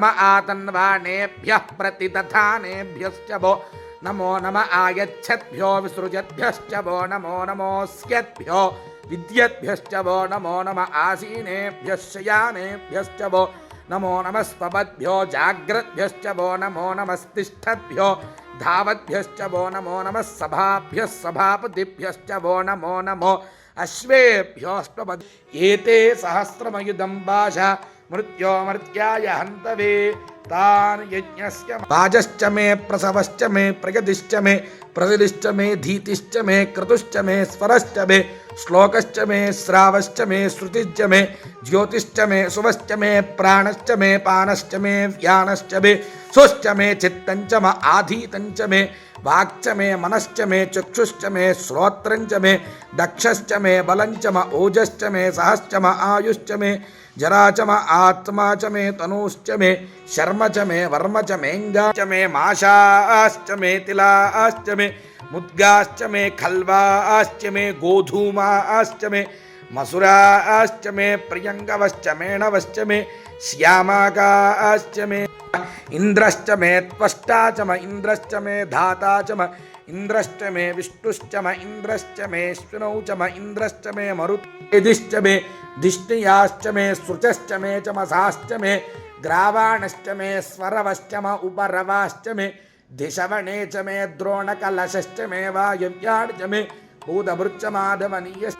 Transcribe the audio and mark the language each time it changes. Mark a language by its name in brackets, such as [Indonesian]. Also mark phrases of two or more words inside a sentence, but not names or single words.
[Sanskrit] ఆతన్వానేభ్యః ప్రతితథానేభ్యశ్చ వో నమో నమ ఆయచ్చద్భ్యో విసృజద్భ్యశ్చ వో నమో నమోస్యద్భ్యో విద్యద్భ్యశ్చ వో నమో నమ ఆసీనేభ్యః శయానేభ్యశ్చ వో నమో నమస్పద్భ్యో జాగ్రద్భ్యశ్చ వో నమో నమస్తిష్ఠద్భ్యో ధావద్భ్యశ్చ వో నమో నమః సభాభ్యః సభాపతిభ్యశ్చ వో నమో నమో అశ్వేభ్యోऽష్ట్వపది ఏతే సహస్రమయుధం భాష మృత్యోమర్త్యాయ హంతవే తాన్ యజ్ఞస్య వాజశ్చ మే ప్రసవశ్చ మే ప్రగతిశ్చ మే ప్రసిలిశ్చ మే ధీతిశ్చ మే క్రతుశ్చ మే స్వరశ్చ మే శ్లోకశ్చ మే శ్రావశ్చ మే శృతిశ్చ మే జ్యోతిశ్చ మే సువశ్చ మే ప్రాణశ్చ మే పానశ్చ మే వ్యానశ్చ మే సుశ్చ మే చిత్తంచ మ ఆధీతంచ మే వాక్చ మే మనశ్చ మే చక్షుశ్చ మే శ్రోత్రంచ మే దక్షశ్చ మే బలంచ మ ఓజశ్చ మే సహశ్చ మ ఆయుశ్చ మే జరాచ మ ఆత్మా చ మే తనూశ్చ మే శర్మ చ మే వర్మ చ మేంగా చ మే మాషాశ్చ మే తిలాశ్చ మే ముద్గాశ్చ మే ఖల్వాశ్చ మే గోధూమాశ్చ మే మసురాశ్చ మే ప్రియంగవశ్చ మేణవశ్చ మే శ్యామాకాశ్చ మే ఇంద్రశ్చ మే త్వష్టా చ మ ఇంద్రశ్చ మే ధాతా చ మ ఇంద్రశ్చ మే విష్ణుశ్చ మ ఇంద్రశ్చ మే శ్వినౌ చ మ ఇంద్రశ్చ మే మరుతేదిశ్చ మే దిష్ణియాశ్చ మే శృచశ్చ మే చ మసాశ్చ మే గ్రావాణశ్చ మే స్వరవశ్చ మ ఉపరవాశ్చ మే దిశవణే చ మే ద్రోణకలశశ్చ మే వాయవ్యాఢ్చ మే భూతభృచ్చ మాధవనీయ